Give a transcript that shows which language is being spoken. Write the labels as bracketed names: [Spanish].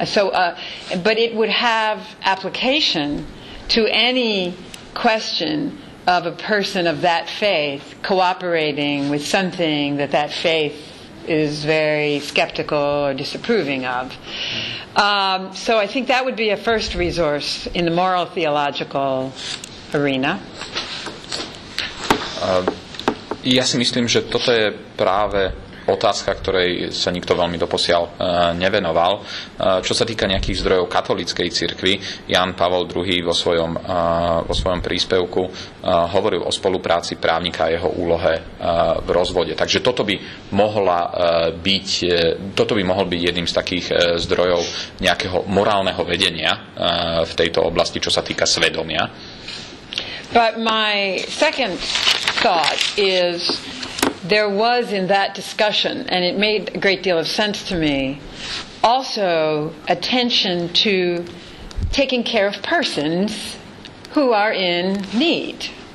[English] But it would have application to any question of a person of that faith cooperating with something that faith is very skeptical or disapproving of. So I think that would be a first resource in the moral theological arena. [Slovak] Ja si myslím, že toto je práve otázka, ktorej sa nikto veľmi doposiaľ nevenoval. Čo sa týka nejakých zdrojov katolíckej cirkvi, Ján Pavol II vo svojom príspevku hovoril o spolupráci právnika a jeho úlohe v rozvode. Takže toto by mohol byť jedným z takých zdrojov nejakého morálneho vedenia v tejto oblasti, čo sa týka svedomia. [English] But my second thought is there was in that discussion, and it made a great deal of sense to me, also attention to taking care of persons who are in need.